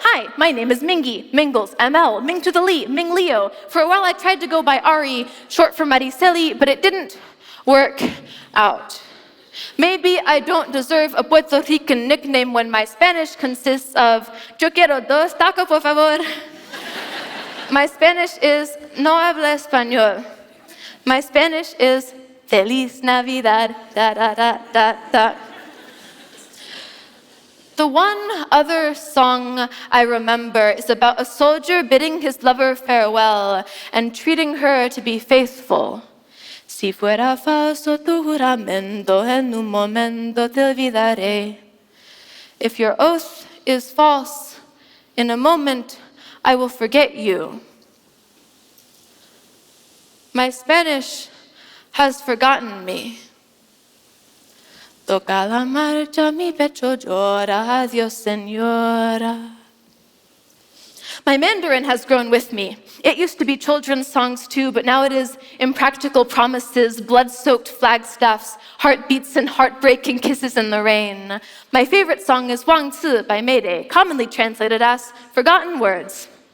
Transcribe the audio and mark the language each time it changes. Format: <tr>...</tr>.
<en>Hi, my name is Mingy. Mingles, ML, Ming to the Li, Ming Leo. For a while I tried to go by Ari, short for Mariceli, but it didn't work out. Maybe I don't deserve a Puerto Rican nickname when my Spanish consists of</en> <es>yo quiero dos tacos, por favor.</es> <en>My Spanish is</en> <es>no habla español.</es> <en>My Spanish is</en> <es>Feliz Navidad,</es> <en>da da da da da. The one other song I remember is about a soldier bidding his lover farewell and treating her to be faithful.</en> <es>Si fuera falso tu juramento, en un momento te olvidaré.</es> <en>If your oath is false, in a moment I will forget you. My Spanish has forgotten me.</en> <es>Toca la marcha, mi pecho llora, adiós, señora.</es> <en>My Mandarin has grown with me. It used to be children's songs too, but now it is impractical promises, blood-soaked flagstaffs, heartbeats and heartbreaking kisses in the rain. My favorite song is Wang Ci by Mayday, commonly translated as Forgotten Words.</en>